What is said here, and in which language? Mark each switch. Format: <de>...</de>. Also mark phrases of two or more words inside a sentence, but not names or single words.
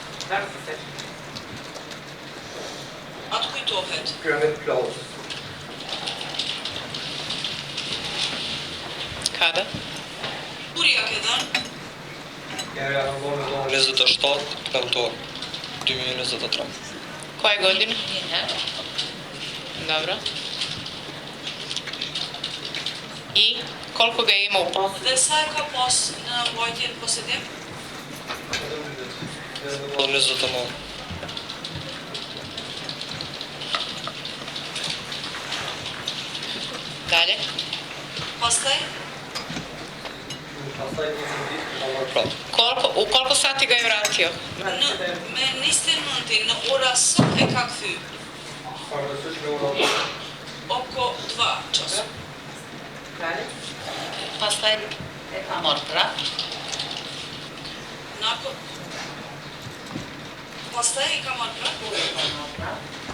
<sq>Atë kujtohet? Pyramid Plaza.</sq> <sr>Kada?</sr> <sq>Kur ja ke dhënë? Era 27 nëntor 2023.</sq> <sr>Koje godine?</sr> <sq>Një herë.</sq> <sr>Dobro. I koliko ga ima u posjedu?</sr> <sq>Dhe sa e ka pas në mbajtje në posedim? 29.</sq> <sr>Dalje.</sr> <sq>Pastaj?</sq> <sr>U koliko sati ga je vratio?</sr> <sq>Me 29 në ora sa e ka kthy?</sq> <sr>Oko 2 časa.</sr> <sq>Pastaj e ka marrë prap. Pastaj e ka marrë prap?</sq>